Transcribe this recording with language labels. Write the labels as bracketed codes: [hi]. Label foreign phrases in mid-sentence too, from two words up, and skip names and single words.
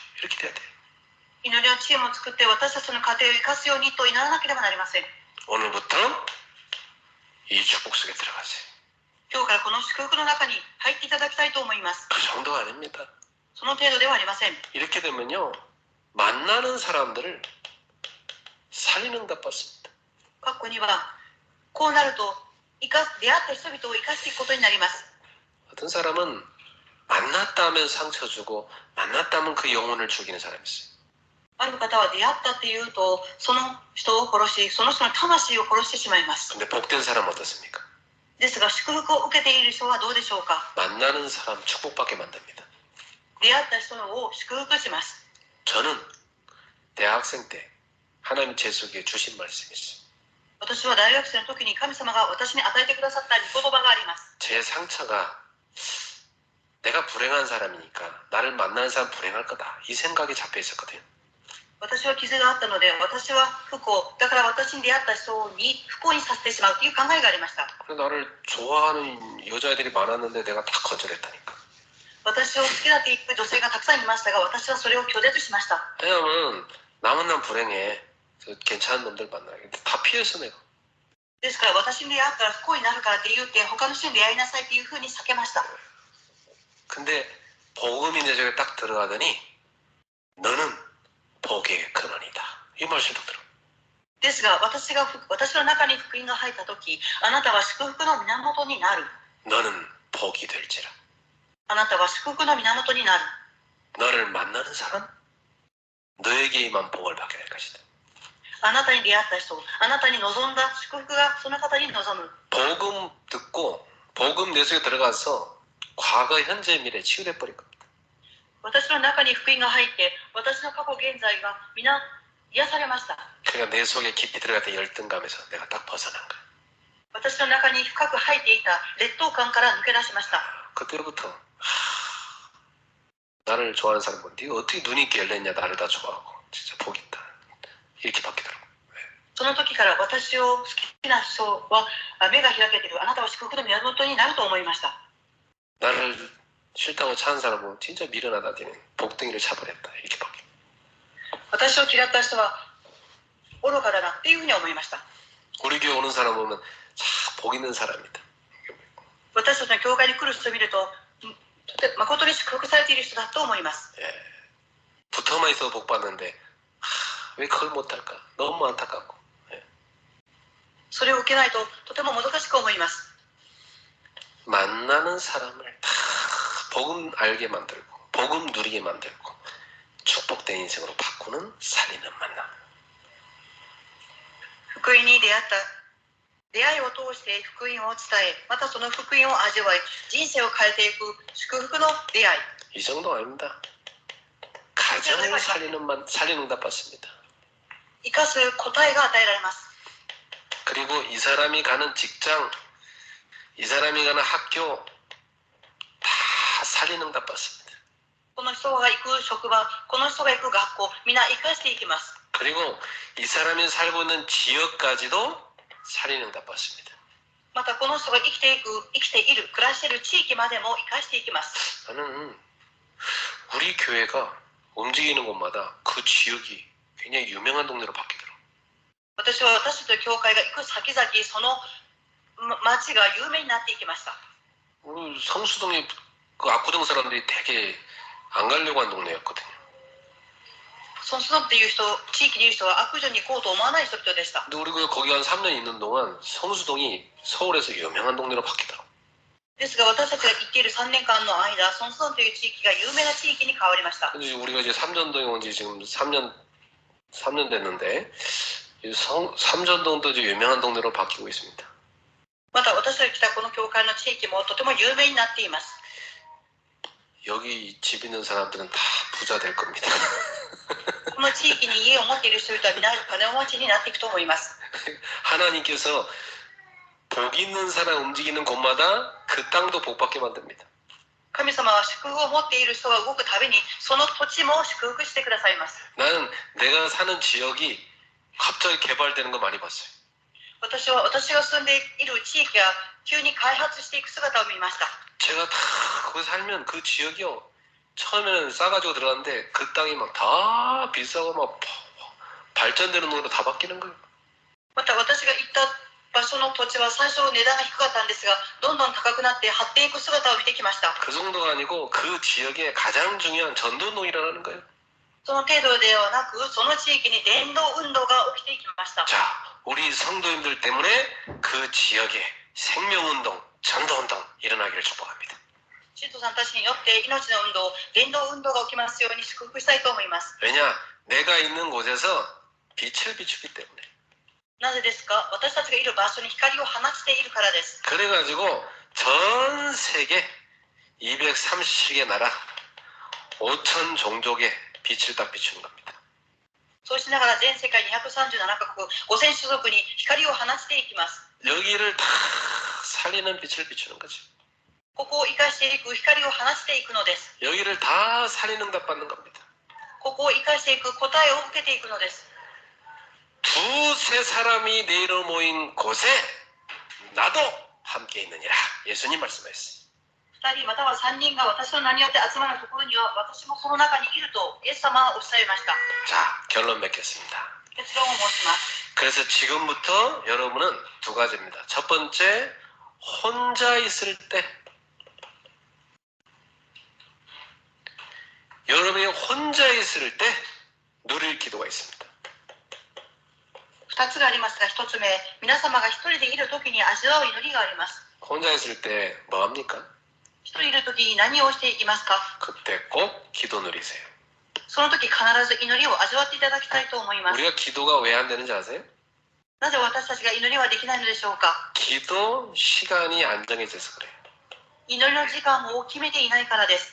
[ko] 이렇게 돼야 돼요. [ja] 祈りのチームを作って私たちの家庭を生かすようにと祈らなければなりません。 [ko] 오늘부터 이 축복 속에 들어가세요. [ja] 今日からこの祝福の中に入っていただきたいと思います。 [ko] 그 정도가 아닙니다. [ja] その程度ではありません。 [ko] 이렇게 되면요, 만나는 사람들을 살인응답 받습니다. [ja] 過去にはこうなると出会った人々を生かしていくことになります。 [ko] 어떤 사람은 만났다 하면 상처 주고 만났다 하면 그 영혼을 죽이는 사람이 있어요. [ja] ある方は出会ったっていうとその人を殺し、その人の魂を殺してしまいます。 [ko] 근데 복된 사람은 어떻습니까? [ja] ですが祝福を受けている人はどうでしょうか。 [ko] 만나는 사람 축복받게 만듭니다. [ja] 出会った人を祝福します。 [ko] 저는 대학생 때 하나님 제 속에 주신 말씀이 있어요. [ja] 私は大学生の時に神様が私に与えてくださった御言葉があります。 [ko] 제 상처가 내가 불행한 사람이니까 나를 만나는 사람 불행할 거다, 이 생각에 잡혀 있었거든요. [ja] 私は傷があったので、私は不幸だから私に出会った人に不幸にさせてしまうという考えがありました。 [ko] 그래서 나를 좋아하는 여자애들이 많았는데 내가 다 거절했다니까. [ja] 私を好きだって言う女性がたくさんいましたが、私はそれを拒絶しました。 [ko] 왜냐면 남은 난 불행해. 괜찮은 놈들 만나야 돼. 다 피했어 내가. [ja] ですから私に出会ったら不幸になるからって言って他の人に出会いなさいっていうふうに避けました。 [ko] 근데 복음이 내 속에 딱 들어가더니 너는 복의 근원이다, 이 말씀이 딱 들어. [ja] ですが私の中に福音が入った時、あなたは祝福の源になる。 [ko] 너는 복이 될지라. [ja] あなたは祝福の源になる。 [ko] 너를 만나는 사람, 너에게만 복을 받게 될 것이다. [ja] あなたに出会った人、あなたに望んだ祝福がその方に望む。 [ko] 복음 듣고 복음 내 속에 들어가서 과거, 현재, 미래 치유돼 버릴 겁니다. [ja] 私の中に福音が入って、私の過去現在が皆癒されました。 [ko] 그러니까 내 속에 깊이 들어갔던 열등감에서 내가 딱 벗어난 거야. [ja] 私の中に深く入っていた劣等感から抜け出しました。 [ko] 그때부터 나를 좋아하는 사람 뭐 네가 어떻게 눈이 이렇게 열렸냐, 나를 다 좋아하고 진짜 복 있다, 이렇게 바뀌더라고. [ja] その時から私を好きな人は目が開けている、あなたは祝福の源になると思いました。 [ko] 나를 싫다고 차는 사람은 진짜 미련하다, 니는 복덩이를 차버렸다, 이렇게 바뀌어. [ja] 私を嫌った人は愚かだなっていうふうに思いました。 [ko] 우리 교회 오는 사람 보면 참 복 있는 사람이다. [ja] 私たちの教会に来る人を見ると、誠に祝福されている人だと思います。 [ko] 예. 붙어만 있어도 복 받는데 왜 그걸 못할까, 너무 안타깝고. [ja] それを受けないととてももどかしく思います。 [ko] 만나는 사람을 다 복음 알게 만들고 복음 누리게 만들고 축복된 인생으로 바꾸는 살리는 만남. [ja] 福音に出会いを通して福音を伝え、またその福音を味わい、人生を変えていく祝福の出会い。 [ko] 이 정도 아닙니다. 가정을 살리는 응답 받습니다. [ja] 生かす答えが与えられます。 [ko] 그리고 이 사람이 가는 직장, 이 사람이 가는 학교 다 살리는 응답 받습니다. [ja] この人が行く職場、この人が行く学校、みんな生かしていきます。 [ko] 그리고 이 사람이 살고 있는 지역까지도 살리는 응답 받습니다. [ja] またこの人が生きている、暮らしている地域までも生かしていきます。 [ko] 나는 우리 교회가 움직이는 곳마다 그 지역이 굉장히 유명한 동네로 바뀌더라고요. [ja] 私は私たちの教会が行く先々、その町が有名になっていきました。 [ko] 우리 성수동이 그 압구정 사람들이 되게 안 가려고 한 동네였거든요. [ja] ソンスドンっていう人、地域にいる人は悪女に行こうと思わない人々でした。 [ko] 근데 우리 거기 한 3년 있는 동안 성수동이 서울에서 유명한 동네로 바뀌더라고요. [ja] ですが私たちが行っている3年間の間、ソンスドンという地域が有名な地域に変わりました。 [ko] 근데 우리가 이제 삼전동에 온 지 지금 3년 됐는데 삼전동도 이제 유명한 동네로 바뀌고 있습니다. [ja] また私たちが来たこの教会の地域もとても有名になっています。 [ko] 여기 집 있는 사람들은 다 부자 될 겁니다. [ja] この地域に家を持っている人々は皆金持ちになっていくと思います。 [ko] 하나님께서 복 있는 사람 움직이는 곳마다 그 땅도 복 받게 만듭니다. [ja] 神様は祝福を持っている人が動くたびにその土地も祝福してくださいます。 [ko] 나는 내가 사는 지역이 갑자기 개발되는 거 많이 봤어요. [ja] 私が住んでいる地域が急に開発していく姿を見ました。 [ko] 제가 다 거기 살면 그 지역이요, 처음에는 싸가지고 들어갔는데 그 땅이 막 다 비싸고 막 발전되는 동네로 다 바뀌는 거예요. [ja] また私が行った場所の土地は最初値段が低かったんですが、どんどん高くなって発展いく姿を見てきました。 [ko] 그 정도가 아니고 그 지역에 가장 중요한 전도운동이 일어나는 거예요. [ja] その程度ではなく、その地域に伝道運動が起きていきました。 [ko] 자, 우리 성도님들 때문에 그 지역에 생명운동, 전도운동 일어나기를 축복합니다. [ja] 信徒さんたちによって命の運動、伝道運動が起きますように祝福したいと思います。 [ko] 왜냐? 내가 있는 곳에서 빛을 비추기 때문에. [ja] なぜですか？私たちがいる場所に光を放ちているからです。 [ko] 그래가지고 전 세계 230개 나라 5천 종족에 빛을 딱 비추는 겁니다. [ja] そうしながら全世界237カ国5000種族に光を放ちていきます。 [ko] 여기를 다 살리는 빛을 비추는 거죠. [ja] ここを生かしていく光を放ちていくのです。 [ko] 여기를 다 살리는 응답 받는 겁니다. [ja] ここを生かしていく答えを受けていくのです。 [ko] 두세 사람이 내려 모인 곳에 나도 함께 있느니라. 예수님 말씀하셨어요. [ja] 2 人または3人が私の名によって集まるところには私もその中にいるとイエス様はおっしゃいました。 [ko] 자, 결론 맺겠습니다. [ja] 結論を申します。 [ko] 그래서 지금부터 여러분은 두 가지입니다. 첫 번째, 혼자 있을 때 여러분이 혼자 있을 때 누릴 기도가 있습니다. [ja] 2つがありますが、1つ目、皆様が1人でいるときに味わう祈りがあります。 [ko] 혼자 있을 때 뭐 합니까? [ja] 1 人いるときに何をしていますか？ [ko] 그때 꼭 기도 누리세요. [ja] その時必ず祈りを味わっていただきたいと思います。 [ko] 우리가 기도가 왜 안 되는지 아세요? [ja] なぜ私たちが祈りはできないのでしょうか？ [ko] 기도 시간이 안 정해져서 그래요. [ja] 祈りの時間を決めていないからです。